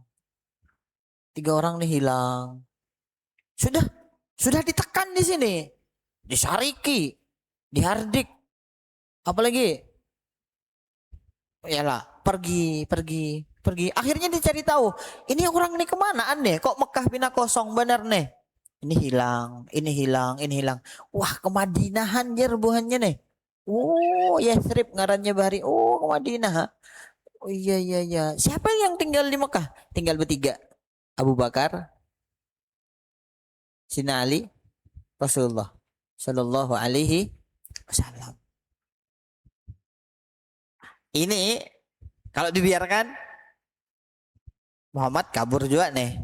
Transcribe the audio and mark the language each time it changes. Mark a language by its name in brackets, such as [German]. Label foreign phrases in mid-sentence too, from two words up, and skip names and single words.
[Indonesian] 3 orang nih hilang. Sudah ditekan di sini. Disariki, dihardik. Apalagi? Yalah, pergi. Akhirnya dicari tahu. Ini orang ini kemana aneh? [Banjar] Kok Mekah bina kosong bener nih? Ini hilang. Wah, ke Madinahan jer buhannya nih. Oh, Yathrib ngarannya Bahari. [Indonesian] Oh, ke Madinah. Oh iya. Siapa yang tinggal di Mekah? Tinggal bertiga. Abu Bakar, Sina Ali, Rasulullah Shallallahu Alaihi Wasallam. Ini kalau dibiarkan Muhammad kabur juga nih.